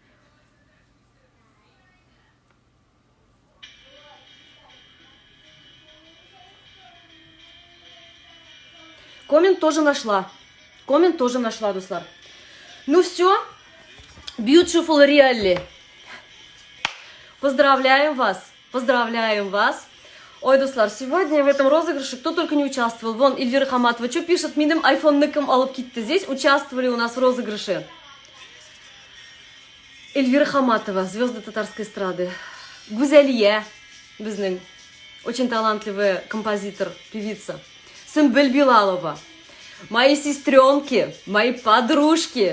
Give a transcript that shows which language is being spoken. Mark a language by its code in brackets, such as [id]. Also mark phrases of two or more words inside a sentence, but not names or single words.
[ru] Коммент тоже нашла. Дуслар. Ну все. [en] Beautiful Really. [ru] Поздравляем вас. Ой, Дуслар, сегодня в этом розыгрыше кто только не участвовал. Вон, Эльвира Хаматова, что пишет? [tt] Минем айфон-ныком алып китти. [ru] Здесь участвовали у нас в розыгрыше. Эльвира Хаматова, звезда татарской эстрады. Гузелье, безнын, очень талантливая композитор, певица. Сымбель Билалова. Мои сестренки, мои подружки.